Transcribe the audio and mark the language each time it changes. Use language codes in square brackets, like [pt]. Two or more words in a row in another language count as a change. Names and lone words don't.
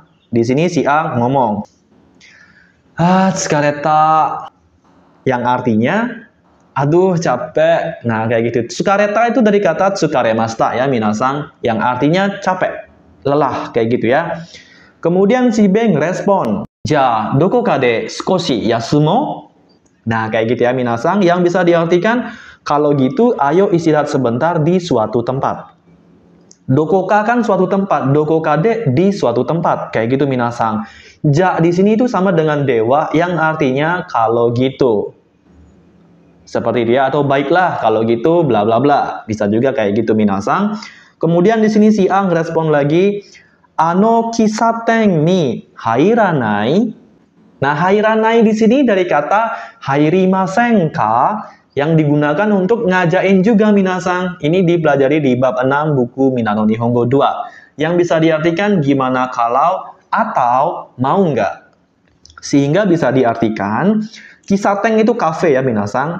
[id] Di sini si A ngomong, tsukareta, yang artinya aduh capek. Nah kayak gitu. Tsukareta itu dari kata tsukaremashita ya minasang, yang artinya capek, lelah, kayak gitu ya. Kemudian si Beng respon, [ja] じゃ、どこかで少し休もう? [id] Nah, kayak gitu ya minasang, yang bisa diartikan, kalau gitu, ayo istirahat sebentar di suatu tempat. Dokoka kan suatu tempat, dokokade di suatu tempat, kayak gitu minasang. Ja di sini itu sama dengan dewa, yang artinya kalau gitu. Seperti dia, atau baiklah, kalau gitu, bla bla bla. Bisa juga kayak gitu minasang. Kemudian di sini si A ngerespon lagi, [ja] あの喫茶店に入らない. [id] Nah, hairanai di sini dari kata [ja] 入りませんか, [id] yang digunakan untuk ngajain juga minasang. Ini dipelajari di bab 6 buku Minano Nihongo 2. Yang bisa diartikan gimana kalau atau mau nggak. Sehingga bisa diartikan, kisateng itu kafe ya minasang.